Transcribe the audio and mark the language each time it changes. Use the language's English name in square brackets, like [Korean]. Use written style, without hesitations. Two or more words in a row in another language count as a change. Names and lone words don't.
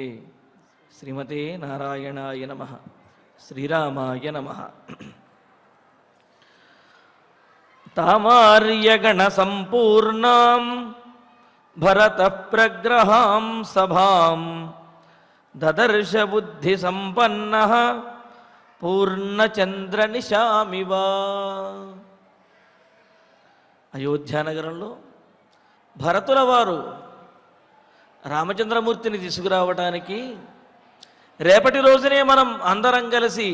[Sanskrit] श्रीमते नारायणाय नमः। श्रीरामाय नमः। तामार्यगणसम्पूर्णां भरतप्रग्रहां सभां ददर्श बुद्धिसम्पन्नः పూర్ణచంద్రనిశామివ. [Telugu] అయోధ్యానగరంలో భరతుల వారు రామచంద్రమూర్తిని తీసుకురావటానికి రేపటి రోజునే మనం అందరం కలిసి